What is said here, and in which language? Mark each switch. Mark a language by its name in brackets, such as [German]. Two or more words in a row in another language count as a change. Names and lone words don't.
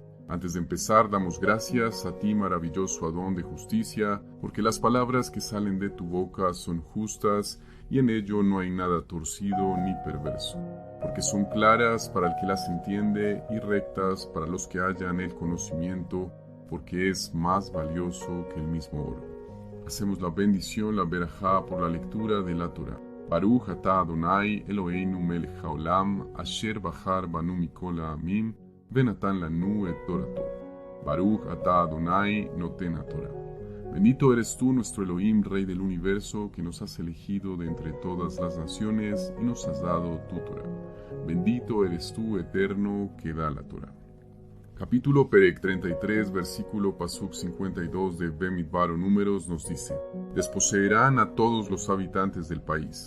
[Spanish] Antes de empezar, damos gracias a ti, maravilloso Adón de justicia, porque las palabras que salen de tu boca son justas y en ello no hay nada torcido ni perverso, porque son claras para el que las entiende y rectas para los que hallan el conocimiento, porque es más valioso que el mismo oro. Hacemos la bendición, la verajá, por la lectura de la Torah. [Hebrew] ברוך אתה אדוני אלוהינו מלך העולם אשר בחר בנו מכל העמים ונתן לנו את תורתו. ברוך אתה אדוני נותן תורה. [Spanish] Bendito eres tú, nuestro Elohim, Rey del universo, que nos has elegido de entre todas las naciones y nos has dado tu Torah. Bendito eres tú, eterno, que da la Torah. Capítulo Perek 33, versículo Pasuk 52 de Bemidbar Números nos dice: Desposeerán a todos los habitantes del país.